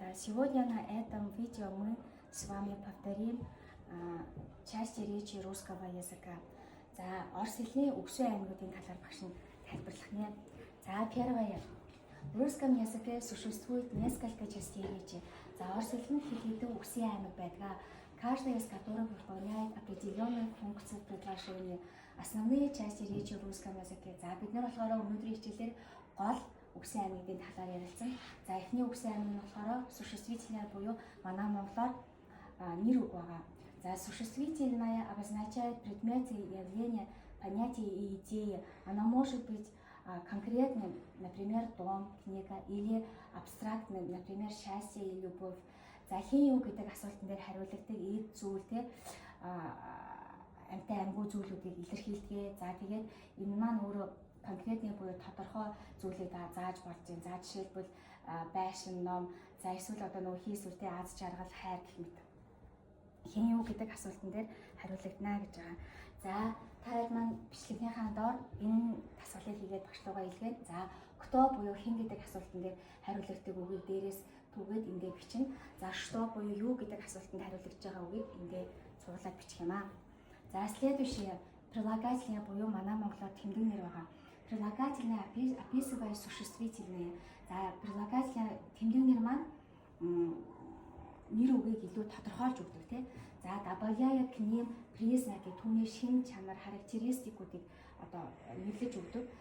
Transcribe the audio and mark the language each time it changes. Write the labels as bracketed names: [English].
[Russian] Сегодня на этом видео мы с вами повторим части речи русского языка. [Mongolian] За орос хэлний үгсийн аймагуудын талаар багш нь тайлбарлах нэ. [Russian] За первое. В русском языке существует несколько частей речи. [Mongolian] За орос хэлний хэлхийдэн үгсийн аймаг байдаг, [Russian] каждая из которых выполняет определенную функцию в предложении. Основные части речи в русском языке. [Mongolian] За бид нар болохоор өнөөдрийн хичээлээр гол үгсийн аймагын талаар ярилцсан. За эхний үгсийн аймаг нь болохоор существительное буюу манай монголоор нэр үг байгаа. [Russian] За существительное обозначает предметы, явления, понятия и идеи. Оно может быть конкретным, например, дом, книга, или абстрактным, например, счастье и любовь. [Mongolian] За хин юу гэдэг асуултан дээр хариулагддаг эд зүйлтэй амтай амьгүй зүйлүүдийг илэрхийлдэг. За тэгээд энэ маань өөрөө конкретний буюу тодорхой зүйлийг зааж болж байна. За жишээлбэл байшин, ном, за эсвэл одоо нөгөө хийсвэртэй аз жаргал, хайр гэх мэт. Хин юу гэдэг асуултан дээр хариулагдана гэж байгаа. За та маань бичлэгийнхаа доор энэ асуултыг хийгээд багшлуугаа илгээн. За кто буюу хин гэдэг асуултан дээр хариулагддаг үгийг дээрээс түгээд ингээд бичнэ. За что буюу юу гэдэг асуултанд хариулагдж байгаа үгийг ингээд цуглаад бичих юм аа. За [Russian] следующее прилагательное [Mongolian] буюу манай монголоор тэмдэг нэр байгаа. [Russian] Прилагательное описывает существительное. [Mongolian] За прилагательное тэмдэг нэр маань нэр үгийг илүү тодорхойлж өгдөг тийм. За [Russian] добавляя к ним признаки, [Mongolian] түүний шин чанар, характеристикуудыг одоо нэрлэж өгдөг.